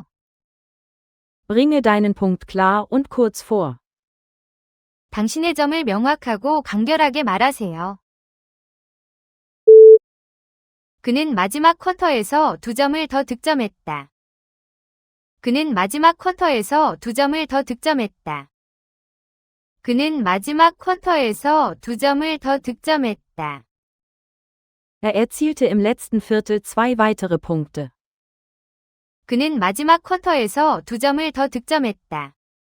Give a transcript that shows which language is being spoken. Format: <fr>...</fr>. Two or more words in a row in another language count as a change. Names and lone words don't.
<de>Bringe deinen Punkt klar und kurz vor.</de> <ko>당신의 점을 명확하고 간결하게 말하세요. 그는 마지막 쿼터에서 2점을 더 득점했다. 그는 마지막 쿼터에서 2점을 더 득점했다. 그는 마지막 쿼터에서 2점을 더 득점했다.</ko> <de>Er erzielte im letzten Viertel 2 weitere Punkte.</de> <ko>그는 마지막 쿼터에서 2점을 더 득점했다.</ko>